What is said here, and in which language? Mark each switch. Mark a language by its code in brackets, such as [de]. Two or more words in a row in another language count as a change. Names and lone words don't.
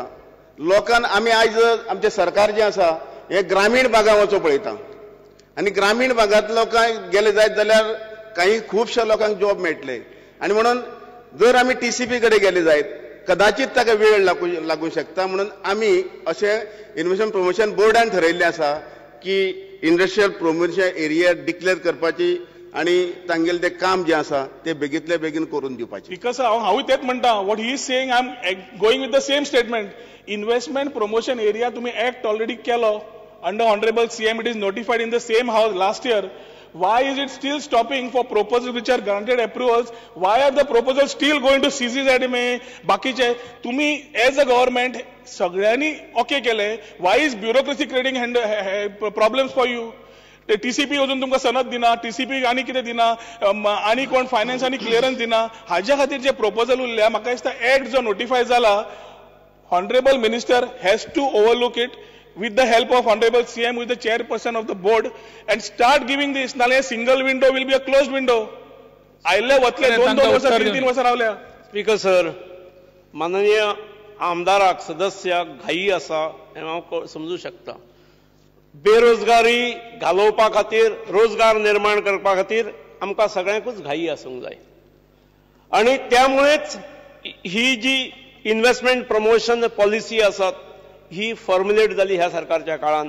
[kok] लोकांक आमी आयज आमचें सरकार जें आसा हें ग्रामीण भागांत वचो पळयता आनी ग्रामीण भागांत लोकांक गेले जायत जाल्यार काही खुबश्या लोकांक जॉब मेळटले आनी म्हणून जर आमी TCP कडेन गेले जायत कदाचित ताका वेळ लागूंक शकता. म्हणून आमी अशें [en] investment promotion [kok] बोर्डान ठरयल्लें आसा की [en] industrial promotion area declare [kok] करपाची आणि तांगेलें तें काम जें आसा तें बेगींतले बेगीन करून दिवपाचें. [en] because [kok] हांवूय तेच म्हणटा [en] what he is saying I am going with the same statement. investment promotion area तुम्ही act already केलो under honorable CM. it is notified in the same house last year. Why is it still stopping for proposals which are granted approvals? Why are the proposals still going to CCZMA? [kok] बाकीचे तुम्ही [en] as a government [kok] सगळ्यांनी ओके केले. [en] Why is bureaucracy creating problems for you? [kok] TCP अजून तुमकां सनद दिना, TCP आनी कितें दिना, आनी कोण फायनान्स आनी क्लियरन्स दिना. हाज्या खातीर जे प्रपोजल उरल्या म्हाका दिसता एक्ट जो नोटिफाय जाला [en] honorable minister has to overlook it with the help of Honorable CM, with the chairperson of the board, and start giving this. नाले single window will be a closed window. [kok] आयले वतले 2-2 वर्सां 3-3 वर्सां रावल्या. स्पीकर सर, माननीय आमदाराक सदस्याक घाई आसा हें हांव समजू शकता. बेरोजगारी घालोवपा खातीर, रोजगार निर्माण करपा खातीर आमकां सगळ्यांकूच घाई आसूंक जाय आनी त्यामुळेच ही जी [en] investment promotion policy [kok] आसा ही फॉर्म्युलेट झाली ह्या सरकारच्या काळात.